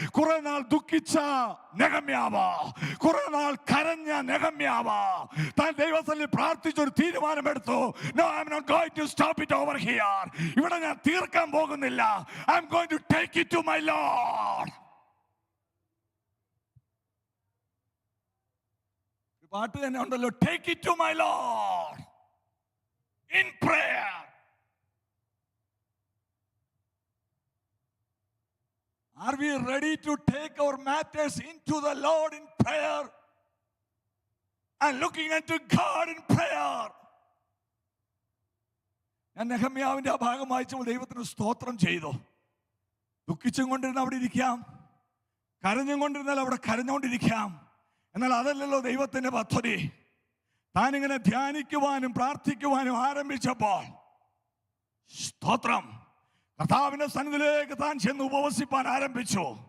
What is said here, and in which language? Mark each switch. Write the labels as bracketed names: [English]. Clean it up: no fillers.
[Malayalam] കുറെ നാൾ ദുഃഖിച്ച നെഹെമ്യാവ്, കുറെ നാൾ കരഞ്ഞ നെഹെമ്യാവ് താൻ ദൈവത്തിൽ പ്രാർത്ഥിച്ചൊരു തീരുമാനമെടുത്തു. [English] No, I am not going to stop it over here. [Malayalam] ഇവിടെ ഞാൻ തീർക്കാൻ പോകുന്നില്ല. [English] I am going to take it to my Lord. [Malayalam] പാട്ട് തന്നെ ഉണ്ടല്ലോ, [English] take it to my Lord in prayer. Are we ready to take our matters into the Lord in prayer and looking unto God in prayer? [Malayalam] ഞാൻ നെഹെമ്യാവിന്റെ ആ ഭാഗം വായിച്ചപ്പോൾ ദൈവത്തിന് സ്തോത്രം ചെയ്തു. ദുഃഖിച്ചും കൊണ്ടിരുന്ന അവിടെ ഇരിക്കാം, കരഞ്ഞും കൊണ്ടിരുന്നാൽ അവിടെ കരഞ്ഞുകൊണ്ടിരിക്കാം. എന്നാൽ അതല്ലല്ലോ ദൈവത്തിന്റെ പദ്ധതി. താനിങ്ങനെ ധ്യാനിക്കുവാനും പ്രാർത്ഥിക്കുവാനും ആരംഭിച്ചപ്പോൾ സ്തോത്രം, കർത്താവിന്റെ സന്നിധിയിലേക്ക് താൻ ചെന്ന് ഉപവസിപ്പാൻ ആരംഭിച്ചു.